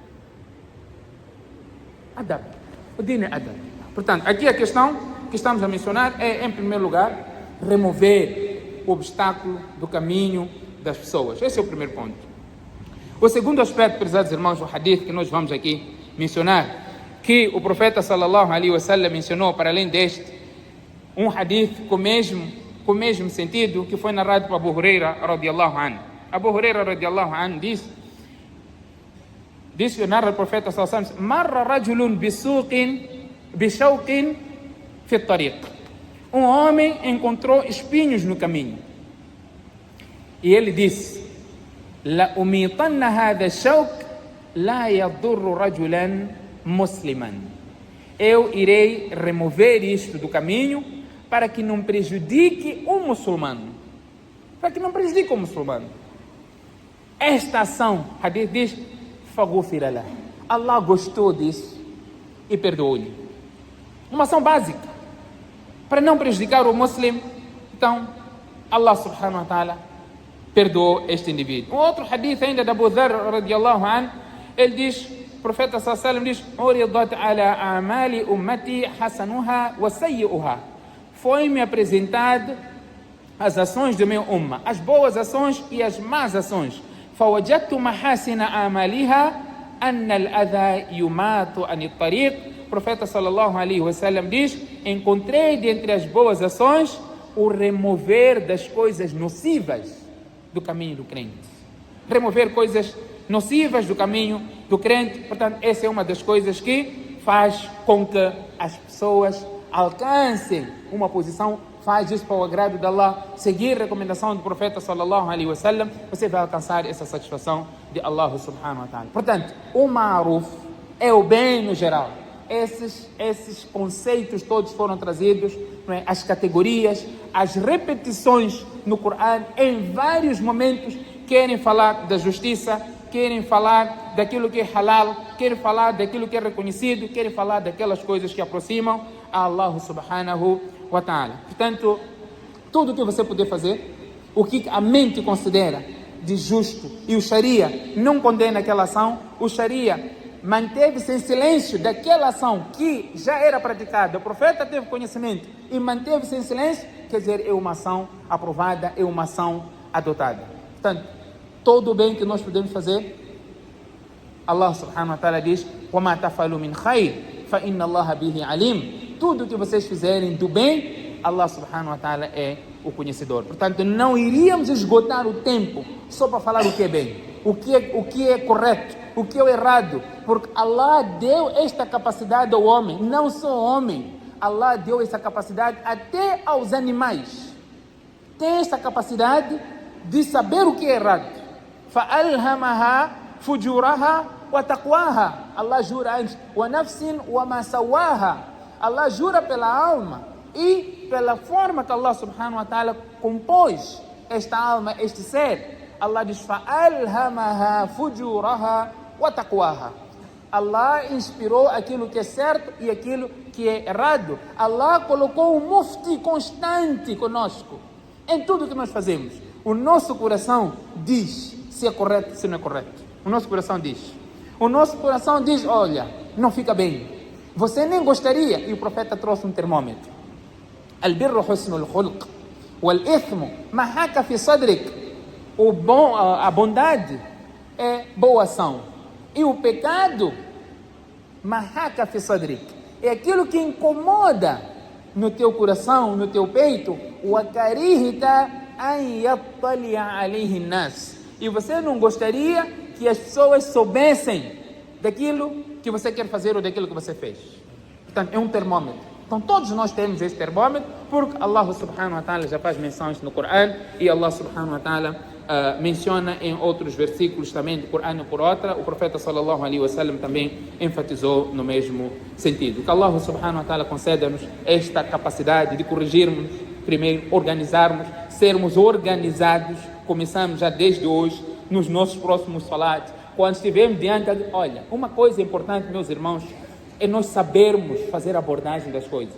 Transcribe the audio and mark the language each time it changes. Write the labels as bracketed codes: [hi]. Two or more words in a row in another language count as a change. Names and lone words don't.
[pt] Adab. O din é adab. Portanto, aqui a questão que estamos a mencionar é, em primeiro lugar, remover o obstáculo do caminho das pessoas. Esse é o primeiro ponto. O segundo aspecto, prezados irmãos, do hadith que nós vamos aqui mencionar, que o profeta [ar] صلى الله عليه وسلم [pt] mencionou, para além deste, um hadith com o mesmo sentido, que foi narrado por Abu Huraira [ar] رضي الله عنه. أبو هريرة رضي الله عنه [pt] disse, narra o profeta [ar] صلى الله عليه وسلم، مر رجل بشوك في طريق. [pt] Um homem encontrou espinhos no caminho. E ele disse, [ar] لأميطن هذا شوك لا يضر رجلا مسلما. [pt] Eu irei remover isto do caminho para que não prejudique o muçulmano. Para que não prejudique o muçulmano. Esta ação, hadith diz, [ar] فغفر له. [pt] Allah gostou disso e perdoou-lhe. Uma ação básica. Para não prejudicar o muçulmano, então Allah [ar] سبحانه وتعالى [pt] perdoou este indivíduo. Um outro hadith ainda da Abu Dharr [ar] رضي الله عنه, [pt] ele diz, o profeta [ar] صلى الله عليه وسلم diz، عرضت علي أعمال أمتي حسنها وسيئها. [pt] Foi-me apresentado as ações do meu umma, as boas ações e as más ações. [ar] فوجدت محاسن أعمالها أن الأذى يماط عن الطريق. [pt] O profeta [ar] صلى الله عليه وسلم [pt] diz, encontrei dentre as boas ações o remover das coisas nocivas do caminho do crente. Remover coisas nocivas do caminho do crente. Portanto, essa é uma das coisas que faz com que as pessoas alcancem uma posição, faz isso para o agrado de Allah, seguir a recomendação do profeta [ar] صلى الله عليه وسلم, [pt] você vai alcançar essa satisfação de Allah [ar] سبحانه وتعالى. [pt] Portanto, o ma'ruf é o bem no geral. Esses conceitos todos foram trazidos, não é? As categorias, as repetições no Corão, em vários momentos, querem falar da justiça, querem falar daquilo que é halal, querem falar daquilo que é reconhecido, querem falar daquelas coisas que aproximam a Allah [ar] سبحانه وتعالى. [pt] Portanto, tudo o que você puder fazer, o que a mente considera de justo, e o Sharia não condena aquela ação, o Sharia manteve-se em silêncio daquela ação que já era praticada, o profeta teve conhecimento e manteve-se em silêncio, quer dizer, é uma ação aprovada, é uma ação adotada. Portanto, todo o bem que nós podemos fazer, [ar] Allah سبحانه وتعالى diz, وَمَا تَفَعَلُوا مِنْ خَيْرٍ فَإِنَّ اللَّهَ بِهِ عَلِيمٌ. [pt] Tudo que vocês fizerem do bem, Allah [ar] سبحانه وتعالى [pt] é o conhecedor. Portanto, não iríamos esgotar o tempo só para falar o que é bem, o que é correto, o que é o errado, porque Allah deu esta capacidade ao homem, não só ao homem, Allah deu essa capacidade até aos animais. Tem esta capacidade de saber o que é errado. [ar] فَأَلْهَمَهَا فُجُورَهَا وَتَقْوَاهَا. [pt] Allah jura antes, [ar] وَنَفْسٍ وَمَا سَوَّاهَا. [pt] Allah jura pela alma e pela forma que Allah [ar] سبحانه وتعالى [pt] compôs esta alma, este ser. Allah diz, [ar] فَأَلْهَمَهَا فُجُورَهَا وَتَقْوَاهَا. [pt] Allah inspirou aquilo que é certo e aquilo que é errado. Allah colocou um mufti constante conosco em tudo que nós fazemos. O nosso coração diz se é correto, se não é correto. O nosso coração diz. O nosso coração diz, olha, não fica bem. Você nem gostaria. E o profeta trouxe um termômetro. [ar] البر حسن الخلق. والإثم ما حاك في صدرك. [pt] A bondade é boa ação. E o pecado, [ar] ما حاك في صدرك, [pt] é aquilo que incomoda no teu coração, no teu peito. [ar] وكرهت أن يطلع عليه الناس. [pt] E você não gostaria que as pessoas soubessem daquilo que você quer fazer ou daquilo que você fez. Portanto, é um termômetro. Então, todos nós temos este termômetro, porque Allah [ar] سبحانه وتعالى [pt] já faz menções no Corão, e Allah [ar] سبحانه وتعالى [pt] menciona em outros versículos também do Corão e por outra. O profeta [ar] صلى الله عليه وسلم [pt] também enfatizou no mesmo sentido. Que Allah [ar] سبحانه وتعالى [pt] conceda-nos esta capacidade de corrigirmos, primeiro organizarmos, sermos organizados. Começamos já desde hoje, nos nossos próximos salatos, quando estivermos diante de... Olha, uma coisa importante, meus irmãos, é nós sabermos fazer a abordagem das coisas.